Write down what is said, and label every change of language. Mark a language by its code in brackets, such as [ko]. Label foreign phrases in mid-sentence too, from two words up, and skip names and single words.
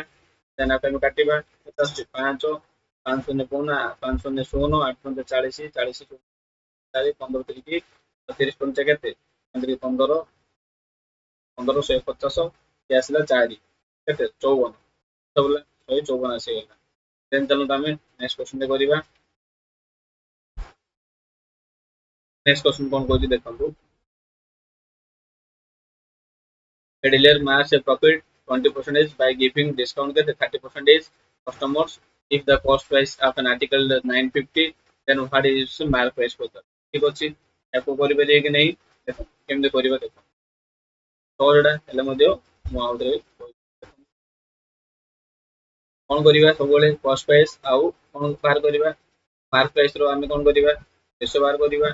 [or] ଦେନ୍ ଆମେ କାଟିବା କେତେ ଆସୁଛି 5 5 ଶୂନ୍ୟ 5 ଶୂନ୍ୟ 0 8 ଶୂନ୍ୟ 40 40 15 30 30 ପଞ୍ଚା କେତେ 15 15 150 ଆସିଲା 4 କେତେ 54, ବୁଝିଲା 154 ଆସିଗଲା। ଦେନ୍ ଚାଲନ୍ତୁ ଆମେ [en] next question [or] କରିବା। [en] next question [or] କଣ କହୁଛି ଦେଖନ୍ତୁ, [en] a dealer makes a profit 20% by giving discount କେତେ 30% customers if the cost price of an article is 950, then what is mark price for that, [or] ଠିକ ଅଛି। ୟାକୁ କରିପାରିବେ କି ନାହିଁ ଦେଖ କେମିତି କରିବା ଦେଖ, ସହଜଟା ହେଲେ ମଧ୍ୟ ମୁଁ ଆଉ ଥରେ କଣ କରିବା, ସବୁବେଳେ [en] cost price [or] ଆଉ କଣ ବାହାର କରିବା [en] mark price [or] ର ଆମେ କଣ କରିବା ଶେଷ ବାହାର କରିବା।